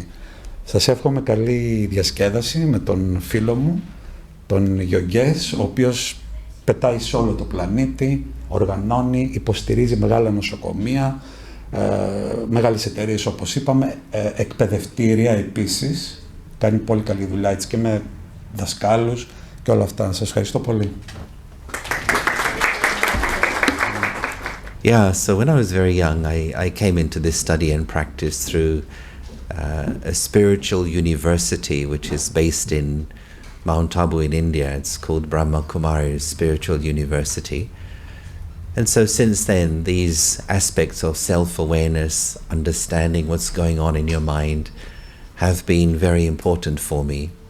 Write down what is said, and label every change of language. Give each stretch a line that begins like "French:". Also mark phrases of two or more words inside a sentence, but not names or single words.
Greek: Σας εύχομαι καλή διασκέδαση με τον φίλο μου, τον Yogesh, ο οποίος πετάει σε όλο το πλανήτη, οργανώνει, υποστηρίζει μεγάλα νοσοκομεία, μεγάλες εταιρείες όπως είπαμε, εκπαιδευτήρια επίσης, κάνει πολύ καλή δουλειά έτσι και με δασκάλους και όλα αυτά. Σας ευχαριστώ πολύ.
English: Yeah, so when I was very young, I came into this study and practice through a spiritual university which is based in Mount Abu in India. It's called Brahma Kumari's Spiritual University. And so since then, these aspects of self-awareness, understanding what's going on in your mind, have been very important for me.